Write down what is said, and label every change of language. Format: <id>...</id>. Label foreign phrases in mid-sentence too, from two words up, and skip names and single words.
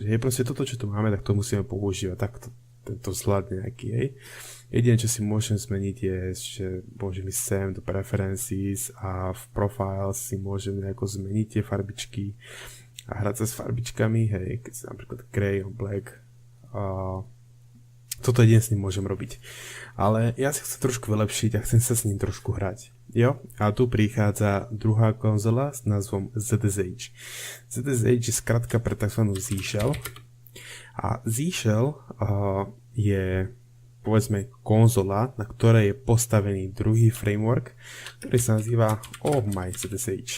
<sk>Hej, proste toto, čo tu máme, tak to musíme používať, takto tento vzhľad nejaký, hej. Jediné, čo si môžem zmeniť je, že môžem ísť sem do preferences a v profiles si môžem nejako zmeniť tie farbičky a hrať sa s farbičkami, hej, keď si napríklad</sk> <en>grey or black.</en> <sk>Toto jedine s ním môžem robiť. Ale ja si chcem trošku vylepšiť a chcem sa s ním trošku hrať. Jo, a tu prichádza druhá konzola s názvom ZSH. ZSH je skratka pre tzv. Z-Shell. A Z-Shell je povedzme konzola, na ktorej je postavený druhý framework, ktorý sa nazýva Oh My ZSH.</sk>